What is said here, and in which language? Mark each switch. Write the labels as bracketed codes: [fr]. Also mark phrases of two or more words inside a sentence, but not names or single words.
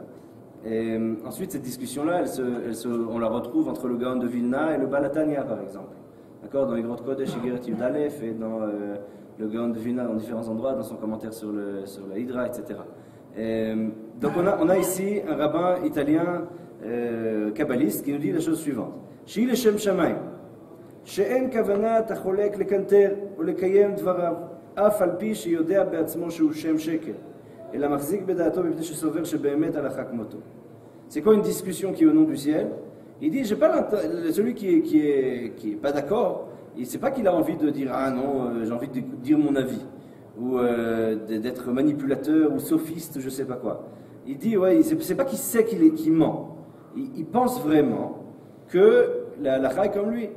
[fr] Et ensuite cette discussion-là, on la retrouve entre le Gaon de Vilna et le Balatania par exemple, d'accord, dans les Grottes Kodesh, [he] אגרת י״א [fr] et dans le Gaon de Vilna dans différents endroits, dans son commentaire sur la Hydra, etc. Donc on a ici un rabbin italien kabbaliste qui nous dit la chose suivante. [he] שהיא לשם שמים. שאין כוונת החולק לקנטר ולקיים דבריו, אף על פי שיודע בעצמו שהוא שם שקר, אלא מחזיק בדעתו מפני שסובר שבאמת הלכה כמותו. [fr] C'est quoi une discussion qui est au nom du ciel? Il dit, celui qui est pas d'accord, c'est pas qu'il a envie de dire ah non, j'ai envie de dire mon avis, ou d'être manipulateur ou sophiste, je sais pas quoi. Il dit ouais, c'est pas qu'il sait qu'il ment. Il pense vraiment que la halakha est comme lui.